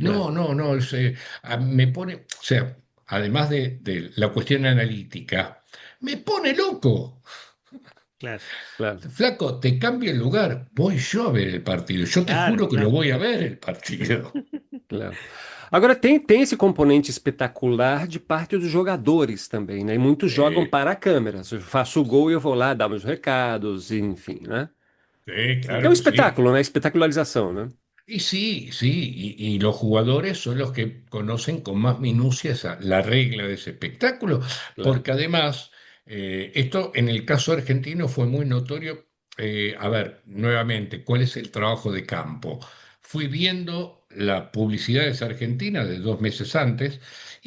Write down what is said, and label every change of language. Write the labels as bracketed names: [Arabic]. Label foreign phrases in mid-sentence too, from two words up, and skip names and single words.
[Spanish] claro, No, me pone, o sea, además de la cuestión analítica, me pone loco. Claro, claro, Flaco, te cambio el lugar, voy yo a ver el partido. Yo te claro, juro que lo claro. voy a ver el partido. claro. [Portuguese] Agora tem esse componente espetacular de parte dos jogadores também, né? E muitos jogam [Spanish] Sí, [Portuguese] para a câmera. Se eu faço o gol, eu vou lá dar meus recados, enfim, né? [Spanish] sí, Sí, [Portuguese] Que é [Spanish] claro [Portuguese] um [Spanish] que sí. [Portuguese] espetáculo, né? Espetacularização, né? [Spanish] Y sí, sí, y los jugadores son los que conocen con más minucia la regla de ese espectáculo, Claro. porque además, esto en el caso argentino fue muy notorio. A ver, nuevamente, ¿cuál es el trabajo de campo? Fui viendo las publicidades argentinas de 2 meses antes y